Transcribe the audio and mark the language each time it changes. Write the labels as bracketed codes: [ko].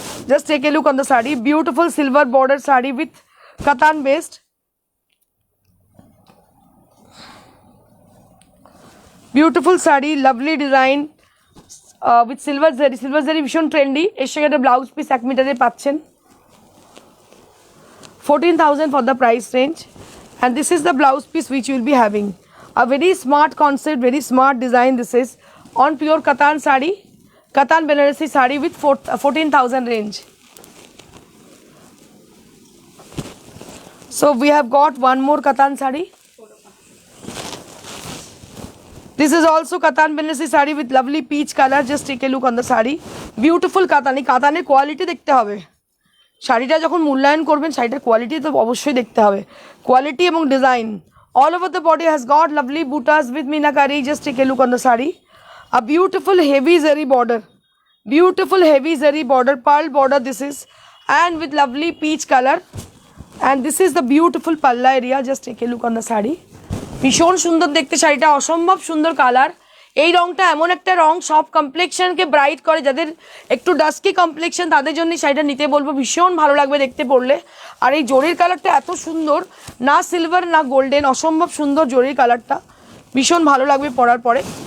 [en] Just take a look on the sari. Beautiful silver border sari with katan based. Beautiful sari, lovely design with silver zari. [bn] Silver জারি ভীষণ trendy. এর সঙ্গে একটা ব্লাউজ পিস 1 মিটারে পাচ্ছেন। [en] 14,000 for the price range, and this is the blouse piece which you will be having. A very smart concept, very smart design. This is on pure Katan sari, Katan Banarasi sari with 14,000 range. So we have got one more Katan sari. This is also Katan Banarasi sari with lovely peach color. Just take a look on the sari. Beautiful Katan. [bn] Kataner quality দেখতে হবে। শাড়িটা যখন মূল্যায়ন করবেন, শাড়িটার quality তো অবশ্যই দেখতে হবে। কোয়ালিটি এবং design [en] all over the body has got lovely butas with meenakari. Just take a look on the sari. A beautiful heavy zari border, beautiful heavy zari border, pearl border this is, and with lovely peach color, and this is the beautiful palla area. Just take a look on the sari. [bn] ভীষণ সুন্দর দেখতে শাড়িটা, অসম্ভব সুন্দর colour. এই রংটা এমন একটা রং সব কমপ্লেক্সনকে ব্রাইট করে। যাদের একটু ডাস্কি কমপ্লেক্সন তাদের জন্য শাড়িটা নিতে বলবো, ভীষণ ভালো লাগবে দেখতে পড়লে। আর এই জরির কালারটা এত সুন্দর, না সিলভার না গোল্ডেন, অসম্ভব সুন্দর জরির কালারটা, ভীষণ ভালো লাগবে পরার পরে।